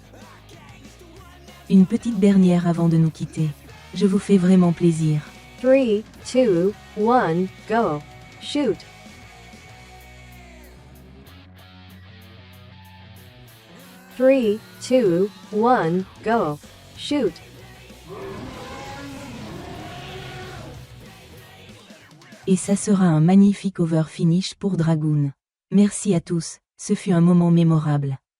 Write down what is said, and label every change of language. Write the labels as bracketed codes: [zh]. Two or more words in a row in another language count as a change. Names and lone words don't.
[fr] Une petite dernière avant de nous quitter. Je vous fais vraiment plaisir. 3, 2, 1, [en] go. Shoot. Three, two, one, go. Shoot. [fr] Et ça sera un magnifique [en] over finish [fr] pour Dragoon. Merci à tous, ce fut un moment mémorable.